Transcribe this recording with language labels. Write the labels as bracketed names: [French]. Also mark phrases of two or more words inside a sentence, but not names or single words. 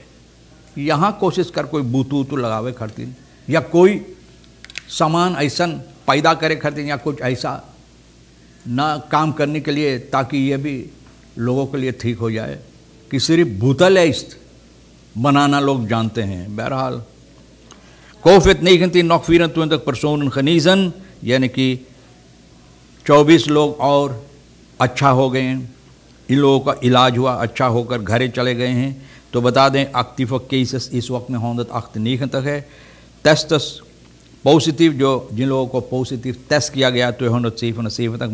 [Hindi] यहाँ कोशिश कर कोई बूतू तो लगावे खरीद, या कोई सामान ऐसा पैदा करे खरीद, या कुछ ऐसा ना काम करने के लिए, ताकि ये भी लोगों के लिए ठीक हो जाए कि सिर्फ बूतलाइस्ट बनाना लोग जानते हैं। [Dutch] बहरहाल COVID-19 nog 24 personen genezen, [Hindi] यानी कि 24 लोग और अच्छा हो गए हैं। इन लोगों का इलाज हुआ, अच्छा होकर घरे चले गए हैं। तो बता दें एक्टिव केसेस इस वक्त में 198 तक है। टेस्टस पॉजिटिव, जो जिन लोगों को पॉजिटिव टेस्ट किया गया तो 107 तक।